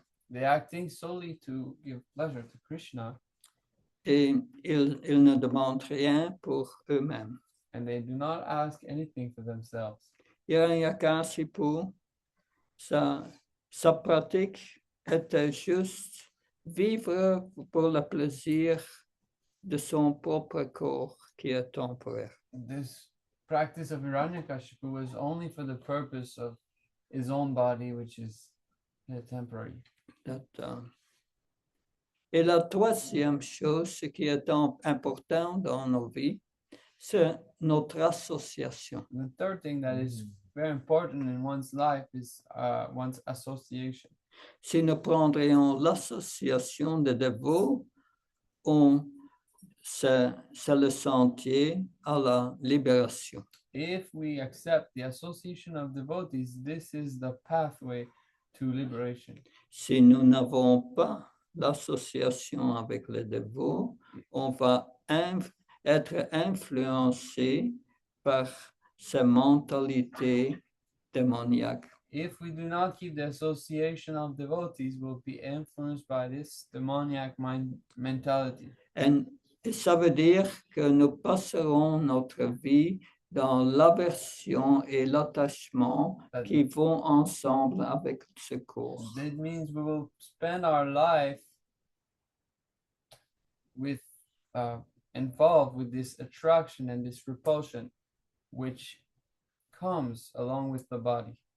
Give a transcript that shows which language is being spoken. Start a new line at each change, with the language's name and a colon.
English: They're acting solely to give pleasure to Krishna.
French: Et ils ne demandent rien pour eux-mêmes.
English: And they do not ask anything for themselves.
French: Hiranyakashipu, sa pratique était juste vivre pour le plaisir de son propre corps qui est temporaire.
English: This practice of Hiranyakashipu was only for the purpose of his own body, which is temporary.
French: Et la troisième chose, ce qui est important dans nos vies, c'est notre association.
English: And the third thing that is very important in one's life is one's association.
French: Si nous prendrions l'association des dévots, c'est le sentier à la libération.
English: If we accept the association of devotees, this is the pathway to liberation.
French: Si nous n'avons pas l'association avec les dévots, on va être influencé par ces mentalités démoniaques
English: if we do not keep the association of devotees, we'll be influenced by this demoniac mentality.
French: Et ça veut dire que nous passerons notre vie dans l'aversion et l'attachement qui vont ensemble avec ce corps.
English: That means we will spend our life with involved with this attraction and this repulsion, which comes along with the body.